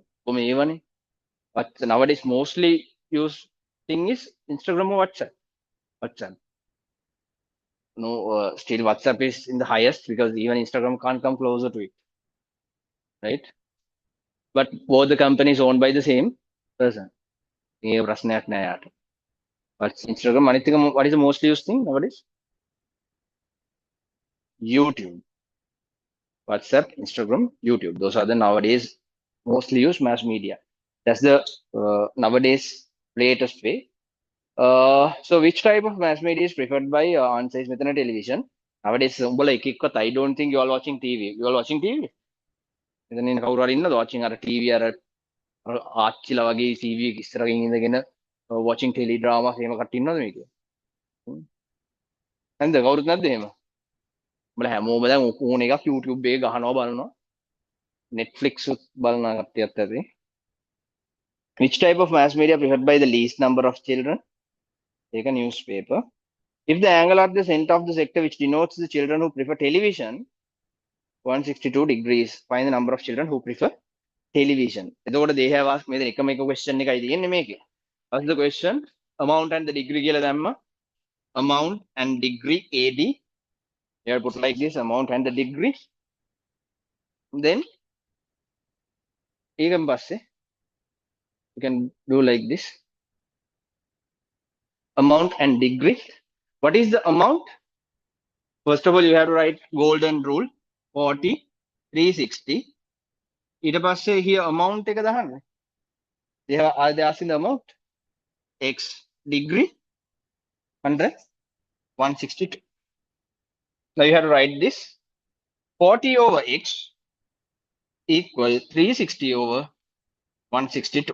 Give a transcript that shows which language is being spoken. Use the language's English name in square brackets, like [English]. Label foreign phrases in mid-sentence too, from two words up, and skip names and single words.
[English] But nowadays mostly used thing is Instagram or WhatsApp. WhatsApp. No, still WhatsApp is in the highest because even Instagram can't come closer to it, right? But both the companies owned by the same person. [Sinhala] ඒ ප්‍රශ්නයක් නෑ යාට. [English] But Instagram, what is the most used thing nowadays? YouTube. WhatsApp, Instagram, YouTube. Those are the nowadays mostly used mass media. That's the nowadays latest way. So which type of mass media is preferred by on-site method television? Nowadays, I don't think you are watching TV. You are watching TV? Then in [Sinhala] කවුරු හරි ඉන්නද watching අර TV අර ආච්චිලා වගේ TV එක ඉස්සරහින් ඉඳගෙන [English] watching tele drama [Sinhala] එහෙම කට්ටිය ඉන්නවද මේකේ? නැන්ද කවුරුත් නැද්ද එහෙම? උඹලා හැමෝම දැන් ඕන එකක් YouTube එකේ ගහනවා බලනවා. Netflix උත් බලන කට්ටියත් ඇති. [English] Which type of mass media preferred by the least number of children? Take a newspaper. If the angle at the center of the sector which denotes the children who prefer television, 162 degrees, find the number of children who prefer television. [Sinhala] එතකොට [English] they have asked me the [Sinhala] එකම එක question එකයි තියෙන්නේ මේකේ. [English] What's the question? Amount and the degree [Sinhala] කියලා දැම්මා. [English] Amount and degree AD. You have put like this, amount and the degree. Then [Sinhala] ඊගම් පස්සේ [English] you can do like this. Amount and degree. What is the amount? First of all, you have to write golden rule 40, 360. [Sinhala] ඊට පස්සේ [English] here amount [Sinhala] එක දාන්න. [English] Are they asking the amount? X degree 100, 162. Now you have to write this 40 over x equal 360 over 162.